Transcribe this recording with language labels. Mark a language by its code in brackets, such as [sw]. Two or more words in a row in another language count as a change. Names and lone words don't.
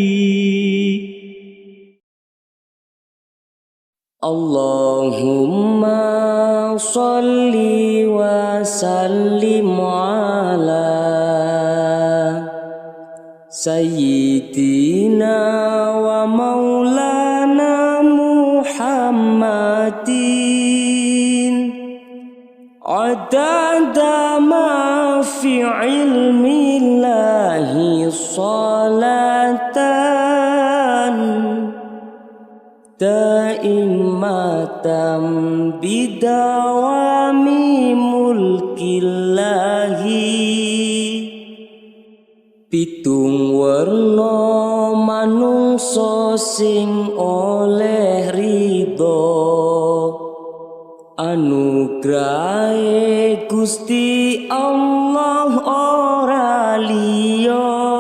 [ar] اللهم صل وسلم على سيدنا ومولانا محمد عدد ما في علم الله صلاة دائمة بدوام ملك الله. [jv] Pitung werna manungsa sing oleh ridho anugrahe Gusti Allah ora liya.